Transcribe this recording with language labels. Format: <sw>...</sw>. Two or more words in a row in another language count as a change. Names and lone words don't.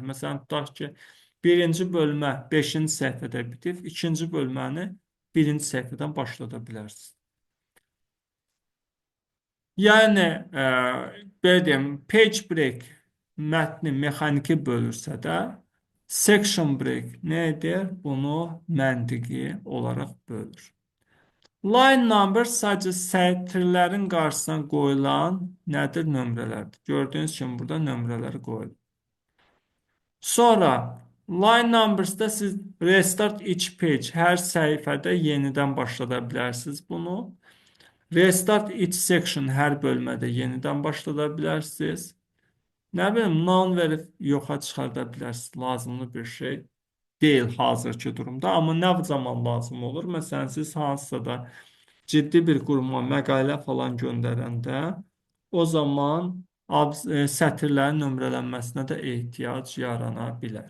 <az>Məsələn, tutaq ki, birinci bölmə 5-ci səhifədə bitib, ikinci bölməni birinci səhifədən başlada bilərsiniz. Yəni, belə deyim,</az> <en>page break</en> <az>mətni mexaniki bölürsə də,</az> <en>section break</en> <az>nə edir? Bunu məntiqi olaraq bölür.</az> <en>Line number</en> <az>sadəcə sətirlərin qarşısına qoyulan nədir? Nömrələrdir. Gördüyünüz kimi burada nömrələri qoyulur. Sonra</az> <en>line numbers-da</en> <az>siz</az> <en>restart each page,</en> <az>hər səhifədə yenidən başlada bilərsiniz bunu.</az> <en>Restart each section,</en> <az>hər bölmədə yenidən başlada bilərsiniz. Nə bilim, none verib yoxa çıxarda bilərsiniz, lazımlı bir şey deyil hazırki durumda. Amma nə zaman lazım olur? Məsələn, siz hansısa da ciddi bir quruma məqalə falan göndərəndə o zaman sətirlərin nömrələnməsinə də ehtiyac yarana bilər.</az>